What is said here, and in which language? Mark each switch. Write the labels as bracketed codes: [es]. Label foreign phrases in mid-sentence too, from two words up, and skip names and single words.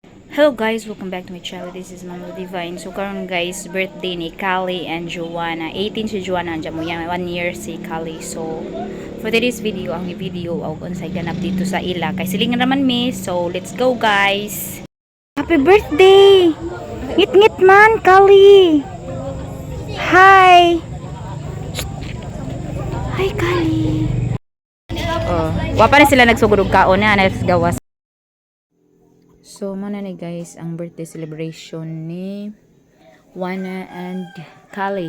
[en] Hello guys, welcome back to my channel. This is Mama Divine. [ceb] So karon guys, birthday ni Kali and Joanna. 18 si Joanna, [tl] andyan mo yan. [ceb] 1 year si Kali. So [en] for today's video, [ceb] ang video og unsay ganap dito sa ila. Kay silingan naman mi. [en] So let's go guys. Happy birthday! [ceb] Ngit-ngit man, Kali. Hi. Hi Kali. Oh, wa pa na sila nagsugod og kaon na gawas. So, mana ni guys, ang [en] birthday celebration [ceb] ni Wana and Kali.